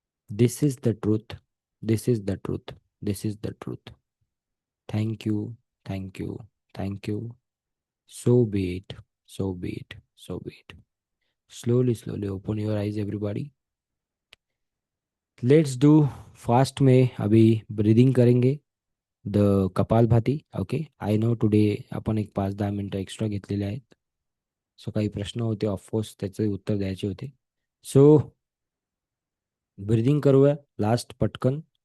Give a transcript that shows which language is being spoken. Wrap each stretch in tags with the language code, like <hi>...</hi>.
<en>This is the truth. This is the truth. This is the truth. Thank you. Thank you. Thank you. So be it. So be it. So be it. Slowly, slowly open your eyes, everybody. Let's do fast</en> <hi>में अभी breathing करेंगे the kapalbhati.</hi> <en>okay, I know today</en> <mr>आपण एक 5-10 मिनटं extra घेतलेले आहेत. So काही प्रश्न होते, ऑफकोर्स त्याचे उत्तर द्यायचे होते. सो ब्रीदिंग करूया लास्ट पटकन.</mr>